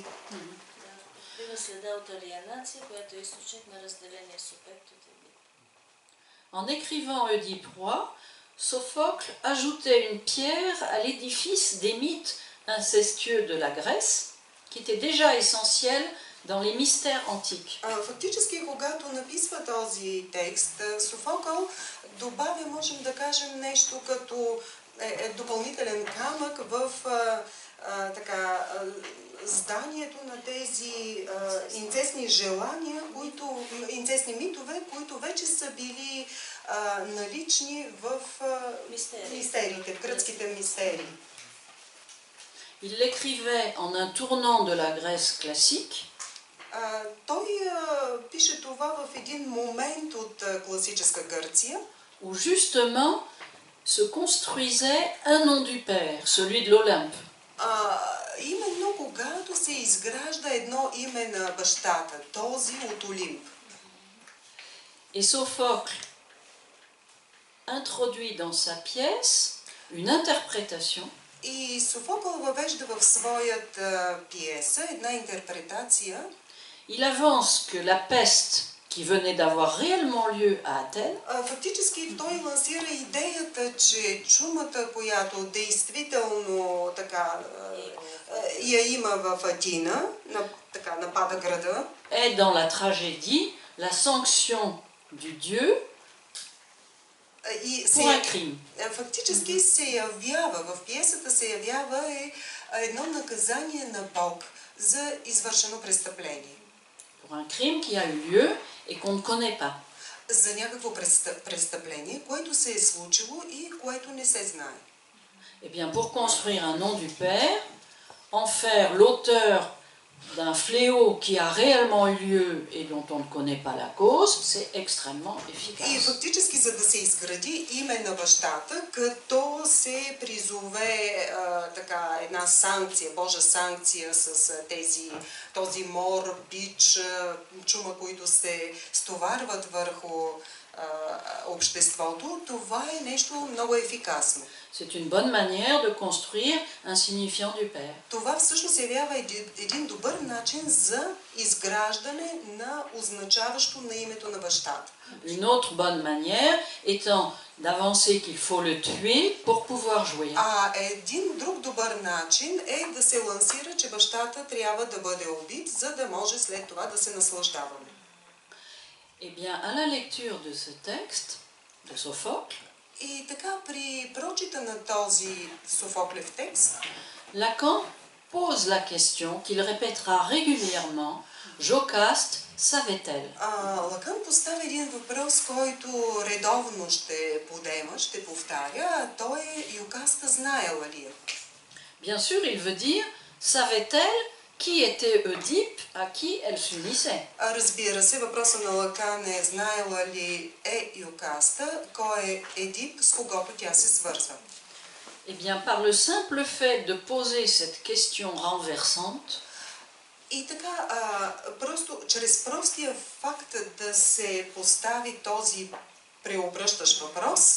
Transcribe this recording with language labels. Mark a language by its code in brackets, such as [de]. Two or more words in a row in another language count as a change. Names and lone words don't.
[bg] Открива следа от алиенация, която е източник на разделения субект от Едип. [fr] En écrivant Oedipe roi, Sophocle ajoutait une pierre à l'édifice des mythes incestueux de la Grèce, qui était déjà essentiel dans les mystères antiques. [bg] Фактически, когато написва този текст, Софокъл добавя, можем да кажем, нещо като допълнителен камък в зданието на тези инцестни желания, инцестни митове, които вече са били налични в мистериите, в гръцките мистерии. [fr] Il l'écrivait en un tournant de la Grèce classique. [bg] Той пише това в един момент от класическа Гърция, [fr] où justement se construisait un nom du Père, celui de l'Olympe. [bg] Именно когато се изгражда едно име на бащата, този от Олимп. [fr] Et Sophocle introduit dans sa pièce une interprétation. [bg] И Софокъл въвежда в своята пиеса една интерпретация. [fr] Il avance que la peste qui venait d'avoir réellement lieu à Athènes, [bg] фактически той лансира идеята, че чумата, която действително така я има в Атина, така напада града, [fr] est dans la tragédie la sanction du Dieu pour un crime. [bg] Фактически се явява, в пиесата се явява едно наказание на Бог за извършено престъпление. [fr] Pour un crime qui a eu lieu et qu'on ne connaît pas. [bg] За някакво престъпление, което се е случило и което не се знае. [fr] Eh bien, pour construire un nom du Père, en faire l'auteur d'un fléau qui a réellement eu lieu et dont on ne connaît pas la cause, c'est extrêmement efficace. [bg] И фактически, за да се изгради име на бащата, като се призове така една санкция, Божа санкция с този мор, бич, чума, които се стоварват върху обществото, това е нещо много ефикасно. [fr] C'est une bonne manière de construire un signifiant du Père. [bg] Това всъщност явява един добър начин за изграждане на означаващо на името на бащата. [fr] Une autre bonne manière étant d'avancer qu'il faut le tuer pour pouvoir jouer. [bg] А един друг добър начин е да се лансира, че бащата трябва да бъде убит, за да може след това да се наслаждаваме. [fr] Eh bien, à la lecture de ce texte, de Sophocle, [bg] И така, при прочита на този Софоклев текст, [fr] Lacan pose la question qu'il répétera régulièrement, Jocaste savait-elle? [bg] Лакан поставя един въпрос, който редовно ще подема, ще повтаря, а то е Юкаста знаела ли е? [fr] Bien sûr, il veut dire, savait-elle qui était Oedipe à qui elle s'unissait? [bg] Разбира се, въпроса на Лакан е знаела ли Юкаста, кой е Едип, с когото тя се свързва. [fr] Eh bien, par le simple fait de poser cette question renversante, [bg] И така, просто чрез простия факт да се постави този преобръщащ въпрос,